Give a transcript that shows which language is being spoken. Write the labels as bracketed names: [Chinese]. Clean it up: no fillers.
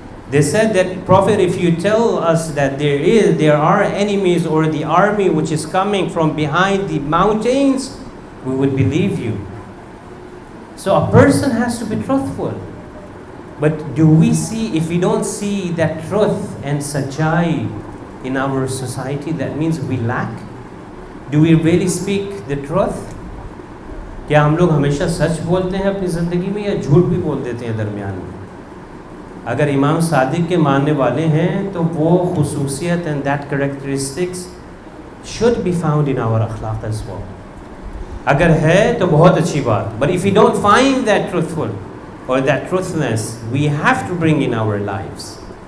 [English] They said that, Prophet, if you tell us that there are enemies or the army which is coming from behind the mountains, we would believe you. So a person has to be truthful. But do we see, if we don't see that truth and sachai in our society, that means we lack? Do we really speak the truth? [Hindi] क्या हम लोग हमेशा सच बोलते हैं अपनी ज़िंदगी में या झूठ भी बोल देते हैं दरमियान में? अगर इमाम सादिक के मानने वाले हैं तो वो खुसूसियत [English] and that characteristics should be found in our akhlaq as well. [Hindi] अगर है तो बहुत अच्छी बात. [English] But if we don't find that truthful or that truthfulness, we have to bring in our lives.